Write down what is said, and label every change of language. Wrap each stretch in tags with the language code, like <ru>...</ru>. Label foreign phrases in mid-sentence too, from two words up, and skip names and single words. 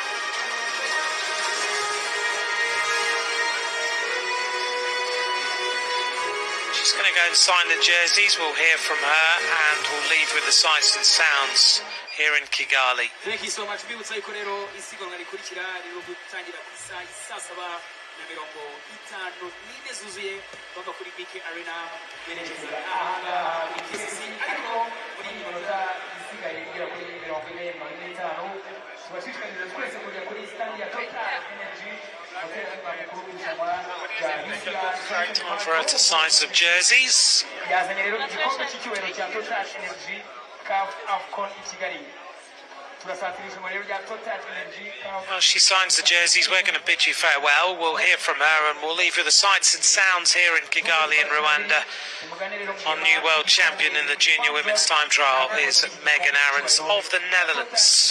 <en>She's going to go and sign the jerseys. We'll hear from her and we'll leave with the sights and sounds here in Kigali. Thank you so much.</en> <rw>Mbibutsa yuko rero isiganwa rikurikira rero gutangira ku isaha saa 7:54 zuzuye bava kuri BK Arena berekeza ahangaha kuri KCC, ariko muri iyi minota isigaye igera kuri 45 tubashishikariza twese kujya kuri stand ya Total Energy.</rw> <en>Time for her to sign some jerseys.</en> <rw>yazanye rero igikombe cy'icyubahiro cya Total Energy CAF AFCON i Kigali.</rw> <en>Well, she signs the jerseys. We're going to bid you farewell. We'll hear from her and we'll leave you the sights and sounds here in Kigali in Rwanda. Our new world champion in the junior women's time trial is Megan Aarons of the Netherlands.</en>